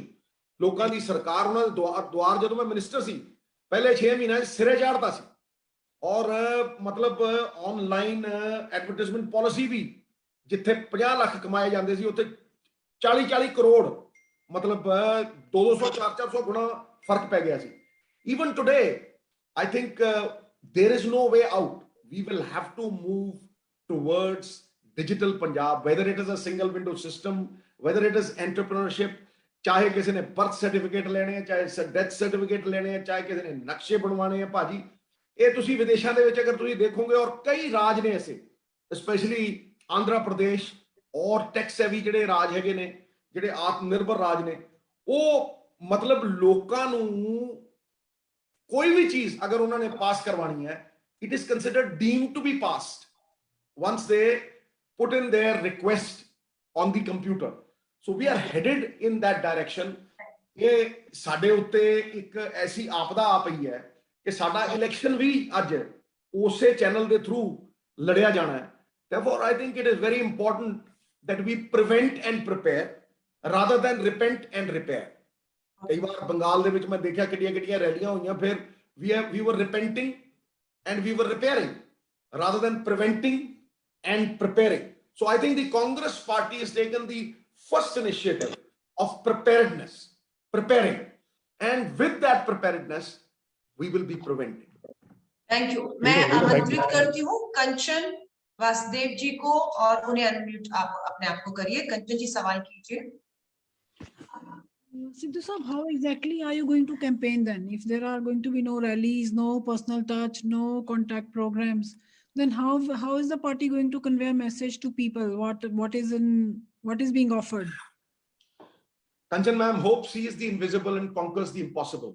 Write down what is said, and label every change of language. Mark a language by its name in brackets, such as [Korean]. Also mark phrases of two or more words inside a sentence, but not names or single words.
[Punjabi] ਲੋਕਾਂ ਦੀ ਸਰਕਾਰ, ਉਹਨਾਂ ਦੇ ਦੁਆਰ ਜਦੋਂ ਮੈਂ ਮਿਨਿਸਟਰ ਸੀ ਪਹਿਲੇ 6 ਮਹੀਨਿਆਂ 'ਚ ਸਿਰੇ ਚਾੜਦਾ ਸੀ ਔਰ ਮਤਲਬ [English] online advertisement policy [Punjabi] ਵੀ ਜਿੱਥੇ 50 ਲੱਖ ਕਮਾਏ ਜਾਂਦੇ ਸੀ ਉੱਥੇ 40-40 ਕਰੋੜ ਮਤਲਬ 200 400 ਗੁਣਾ ਫਰਕ ਪੈ ਗਿਆ ਸੀ। [English] Even today, I think there is no way out. We will have to move towards digital Punjab, whether it is a single window system, whether it is entrepreneurship, [Punjabi] ਚਾਹੇ ਕਿਸੇ ਨੇ [English] birth certificate [Punjabi] ਲੈਣੇ ਆ, ਚਾਹੇ [English] death certificate [Punjabi] ਲੈਣੇ ਆ, ਚਾਹੇ ਕਿਸੇ ਨੇ ਨਕਸ਼ੇ ਬਣਵਾਣੇ ਆ। ਭਾਜੀ ਇਹ ਤੁਸੀਂ ਵਿਦੇਸ਼ਾਂ ਦੇ ਵਿੱਚ ਅਗਰ ਤੁਸੀਂ ਦੇਖੋਗੇ ਔਰ ਕਈ ਰਾਜ ਨੇ ਐਸੇ, ਸਪੈਸ਼ਲੀ ਆਂਧਰਾ ਪ੍ਰਦੇਸ਼ ਔਰ [English] tax heavy [Punjabi] ਜਿਹੜੇ ਰਾਜ ਹੈਗੇ ਨੇ, ਜਿਹੜੇ ਆਤਮ ਨਿਰਭਰ ਰਾਜ ਨੇ, ਉਹ ਮਤਲਬ ਲੋਕਾਂ ਨੂੰ ਕੋਈ ਵੀ ਚੀਜ਼ ਅਗਰ ਉਹਨਾਂ ਨੇ ਪਾਸ ਕਰਵਾਣੀ ਹੈ, [English] it is considered deemed to be passed once they put in their request on the computer. So we are headed in that direction. [Punjabi] ਇਹ ਸਾਡੇ ਉੱਤੇ ਇੱਕ ਐਸੀ ਆਪਦਾ ਆ ਪਈ ਹੈ ਕਿ ਸਾਡਾ ਇਲੈਕਸ਼ਨ ਵੀ ਅੱਜ ਉਸੇ ਚੈਨਲ ਦੇ ਥਰੂ ਲੜਿਆ ਜਾਣਾ ਹੈ। [English] Therefore, I think it is very important that we prevent and prepare rather than repent and repair. [Punjabi] ਕਈ ਵਾਰ ਬੰਗਾਲ ਦੇ ਵਿੱਚ ਮੈਂ ਦੇਖਿਆ ਕਿੱਡੀਆਂ ਰੈਲੀਆਂ ਹੋਈਆਂ, ਫਿਰ [English] we were repenting and we were repairing rather than preventing and preparing. So I think the Congress party has taken the first initiative of preparedness, preparing, and with that preparedness we will be preventing. thank you. [Hindi] मैं आमंत्रित करती हूँ कंचन वासुदेव जी को और उन्हें अनम्यूट आप अपने आप को करिए। कंचन जी सवाल कीजिए। [English] Sidhu Sahab, how exactly are you going to campaign then? If there are going to be no rallies, no personal touch, no contact programs, then how is the party going to convey a message to people? What is being offered? Kanchan ma'am, hope sees the invisible and conquers the impossible.